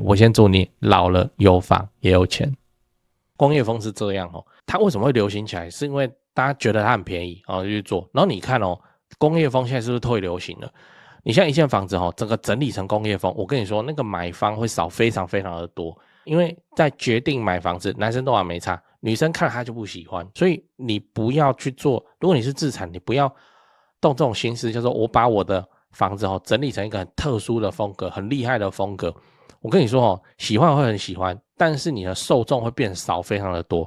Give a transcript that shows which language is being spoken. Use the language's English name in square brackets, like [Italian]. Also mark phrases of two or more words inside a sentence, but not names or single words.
[Chinese] 我先祝你老了有房也有錢。工業風是這樣它為什麼會流行起來？是因為大家覺得它很便宜就去做。然後你看工業風現在是不是退流行了？你現在一間房子整個整理成工業風，我跟你說那個買方會少非常非常的多，因為在決定買房子，男生都沒差，女生看了他就不喜歡，所以你不要去做。如果你是置產，你不要動這種心思，就是說我把我的房子整理成一個很特殊的風格，很厲害的風格。我跟你說喜歡會很喜歡，但是你的受眾會變少非常的多。